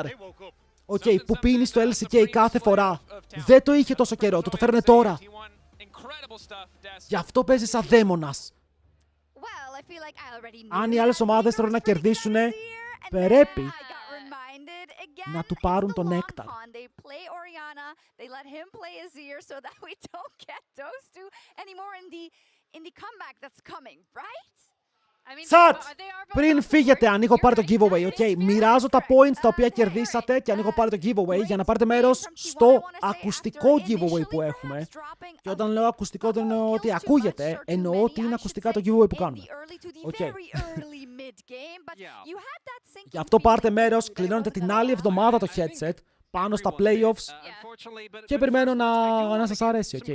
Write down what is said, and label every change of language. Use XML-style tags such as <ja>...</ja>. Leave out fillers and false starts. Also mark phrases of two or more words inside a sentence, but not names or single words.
<el>Οκ, που πίνει στο LCK κάθε φορά. Δεν το είχε τόσο καιρό, το φέρανε τώρα. Γι' αυτό παίζει σαν δαίμονας. Αν οι άλλες ομάδες θέλουν να κερδίσουν, πρέπει να του πάρουν τον Néctar.</el> <en>They let him play Azir so that we don't get those two anymore in the comeback that's coming, right?</en> <el>Τσατ! Πριν φύγετε, αν έχω πάρει το giveaway, ok. Μοιράζω τα points τα οποία κερδίσατε και αν έχω πάρει το giveaway για να πάρετε μέρος στο ακουστικό giveaway που έχουμε. Και όταν λέω ακουστικό δεν εννοώ ότι ακούγεται, εννοώ ότι είναι ακουστικά το giveaway που κάνουμε. Ok. Γι' αυτό πάρτε μέρος, κληρώνετε την άλλη εβδομάδα το headset πάνω στα playoffs και περιμένω να σας αρέσει. Okay.</el>